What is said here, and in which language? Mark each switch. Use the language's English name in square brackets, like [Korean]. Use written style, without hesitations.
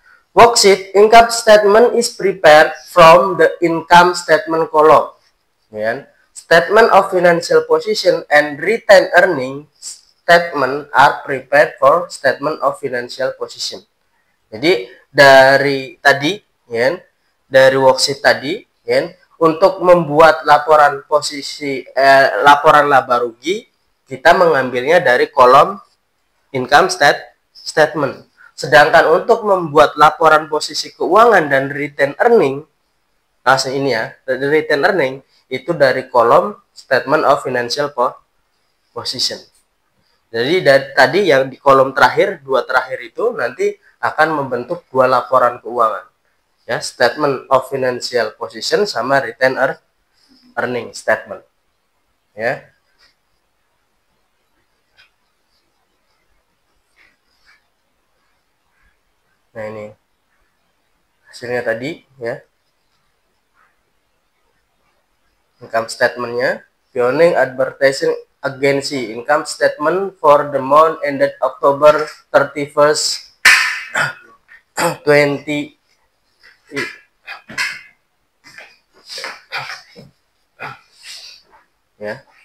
[English] Worksheet income statement is prepared from the income statement column. [Indonesian] Ya. [English] Statement of financial position and retained earning statement are prepared for statement of financial position. [Indonesian] Jadi dari tadi, ya, dari worksheet tadi, ya, untuk membuat laporan posisi laporan laba rugi, kita mengambilnya dari kolom income statement. Sedangkan untuk membuat laporan posisi keuangan dan retain earning, nah ini ya, retain earning itu dari kolom statement of financial position. Jadi tadi yang di kolom terakhir, dua terakhir itu nanti akan membentuk dua laporan keuangan. [English] Ya, statement of financial position sama retain earning statement. [Indonesian] Ya. Nah, ini hasilnya tadi ya. [English] Income statement-nya, Pioneer Advertising Agency income statement for the month ended October 31st 20 ya.